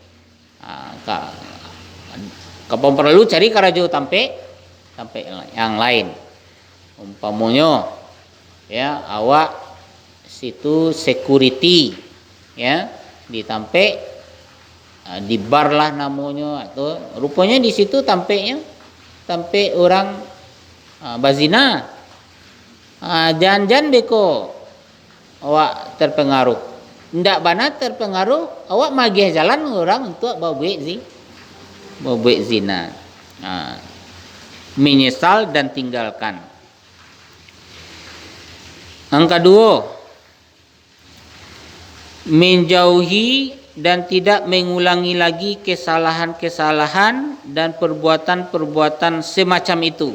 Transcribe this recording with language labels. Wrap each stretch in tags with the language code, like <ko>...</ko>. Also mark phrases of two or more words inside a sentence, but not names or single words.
<min>Kapan perlu cari karajo tampe yang lain. Umpamanya ya awak situ security ya di tampe di bar lah namanya atau rupanya di situ tampe orang bazina. Jangan beko awak terpengaruh. Ndak bana terpengaruh awak magih jalan orang untuk bawa zina.</min> <id>Menyesal dan tinggalkan. Yang kedua, menjauhi dan tidak mengulangi lagi kesalahan-kesalahan dan perbuatan-perbuatan semacam itu.</id>